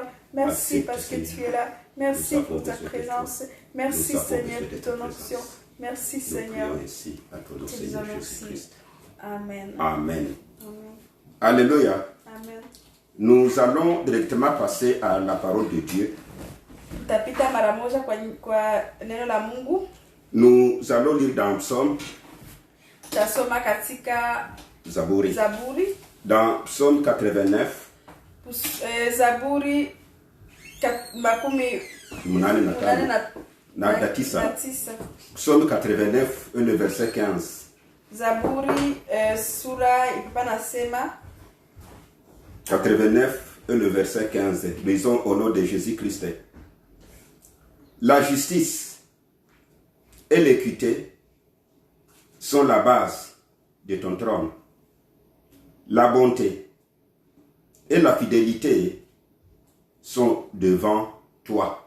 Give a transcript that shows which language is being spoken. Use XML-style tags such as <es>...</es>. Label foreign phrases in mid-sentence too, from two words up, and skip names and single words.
<fr>Merci parce que tu es là. Merci pour ta présence. Merci, Seigneur, pour ton onction. Merci, Seigneur. Merci à ton nom, Seigneur Jésus-Christ. Amen. Amen. Alléluia. Amen. Nous allons directement passer à la parole de Dieu.</fr> <sw>Tapita mara moja kwa neno la Mungu.</sw> <fr>Nous allons lire dans Psaume.</fr> <sw>Tasoma katika Zaburi.</sw> <fr>Dans Psaume 89.</fr> <sw>Zaburi makumi munane na tisa.</sw> <fr>Psaume 89 le verset 15.</fr> <sw>Zaburi sura ipa nasema</sw> <fr>89 le verset 15. Lisons au nom de Jésus-Christ. La justice et l'équité sont la base de ton trône. La bonté et la fidélité sont devant toi.</fr>